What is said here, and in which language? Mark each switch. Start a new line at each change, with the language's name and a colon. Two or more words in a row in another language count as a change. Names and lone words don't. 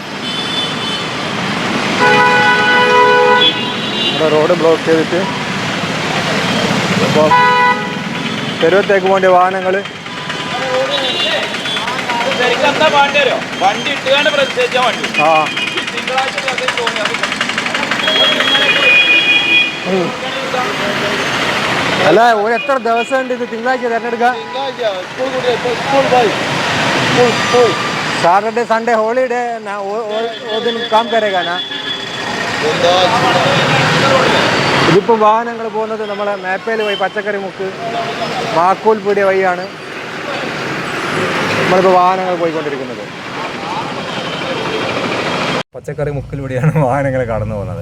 Malayalam: അവിടെ റോഡ് ബ്ലോക്ക് ചെയ്തിട്ട് അപ്പോൾ തെരുവത്തേക്ക് പോകേണ്ട വാഹനങ്ങൾ അല്ല ഒരു എത്ര ദിവസം ഉണ്ട് ഇത് തിങ്കളാഴ്ച തിരഞ്ഞെടുക്കാം?
English: Saturday Sunday holiday
Hindi: ना वो दिन काम करेगा ना.
Malayalam: ഇതിപ്പോൾ വാഹനങ്ങൾ പോകുന്നത് നമ്മളെ മാപ്പയിൽ പോയി പച്ചക്കറി മുക്ക് മാക്കൂൽ പീടിയ വഴിയാണ് നമ്മളിപ്പോൾ വാഹനങ്ങൾ പോയിക്കൊണ്ടിരിക്കുന്നത്. പച്ചക്കറി മുക്കിലൂടെയാണ് വാഹനങ്ങൾ കടന്നു പോകുന്നത്.